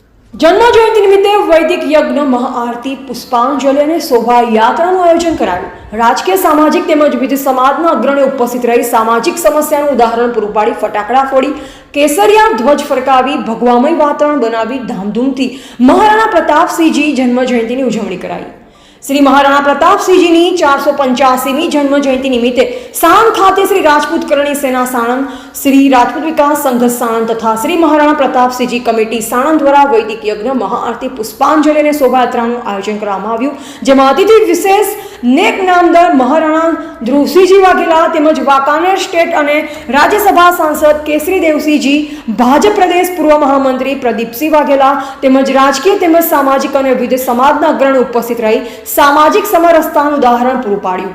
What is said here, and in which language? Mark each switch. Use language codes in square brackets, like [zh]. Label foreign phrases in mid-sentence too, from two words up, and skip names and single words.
[gu] જન્મ જયંતિ નિમિત્તે વૈદિક યજ્ઞ મહાઆરતી પુષ્પાંજલિ અને શોભાયાત્રાનું આયોજન કરાયું। રાજકીય સામાજિક તેમજ વિવિધ સમાજના અગ્રણીઓ ઉપસ્થિત રહી સામાજિક સમસ્યાનું ઉદાહરણ પૂરું પાડી ફટાકડા ફોડી કેસરિયા ધ્વજ ફરકાવી ભગવામય વાતાવરણ બનાવી ધામધૂમથી મહારાણા પ્રતાપસિંહજી જન્મ જયંતિની ઉજવણી કરાઈ। શ્રી મહારાણા પ્રતાપસિંહજી 485મી જન્મ જયંતી નિમિત્તે સાણંદ ખાતે શ્રી રાજપૂત કરણી સેના સાણંદ, શ્રી રાજપૂત વિકાસ સંઘ સાણંદ તથા શ્રી મહારાણા પ્રતાપસિંહજી કમિટી સાણંદ દ્વારા વૈદિક યજ્ઞ મહાઆરતી પુષ્પાંજલિ અને શોભાયાત્રાનું આયોજન કરવામાં આવ્યું, જેમાં અતિથિ વિશેષ નેક નામદાર મહારાણા ધ્રુવસિંહજી વાઘેલા તેમજ વાંકાનેર સ્ટેટ અને રાજ્યસભા સાંસદ કેસરી દેવસિંહજી, ભાજપ પ્રદેશ પૂર્વ મહામંત્રી પ્રદીપસિંહ વાઘેલા તેમજ રાજકીય તેમજ સામાજિક અને વિવિધ સમાજના અગ્રણીઓ ઉપસ્થિત રહી સામાજિક સમરસતાનું ઉદાહરણ પૂરું પાડ્યું।